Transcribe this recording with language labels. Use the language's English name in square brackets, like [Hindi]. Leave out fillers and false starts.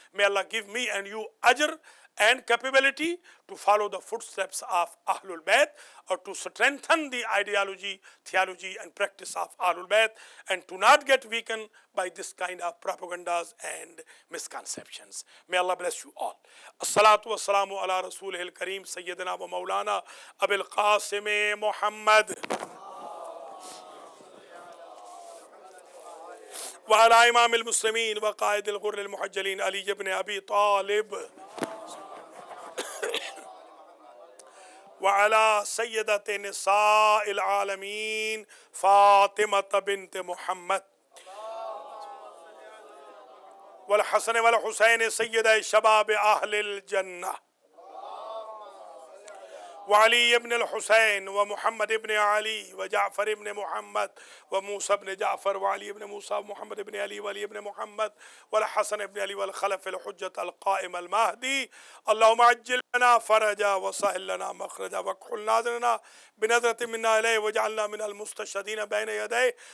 [English] May Allah give me and you ajr and capability to follow the footsteps of Ahlul Bayt, or to strengthen the ideology, theology and practice of Ahlul Bayt, and to not get weakened by this kind of propagandas and misconceptions. May Allah bless you all. [Arabic] As-salatu was-salamu ala Rasulihil Kareem Sayyidina wa Maulana Abil Qasim Muhammad وعلى إمام المسلمين وقائد الغر المحجلين علي بن أبي طالب وعلى سيدة نساء العالمين فاطمة بنت محمد والحسن والحسين سيدي شباب أهل الجنة وعلي بن الحسين ومحمد بن علي وجعفر بن محمد وموسى بن جعفر وعلي بن موسى ومحمد بن علي وعلي بن محمد والحسن بن علي والخلف الحجة القائم المهدي. اللهم عجل لنا فرجا وسهل لنا مخرجا واكحل ناظرنا بنظرة منا إليه واجعلنا من المستشهدين بين يديه.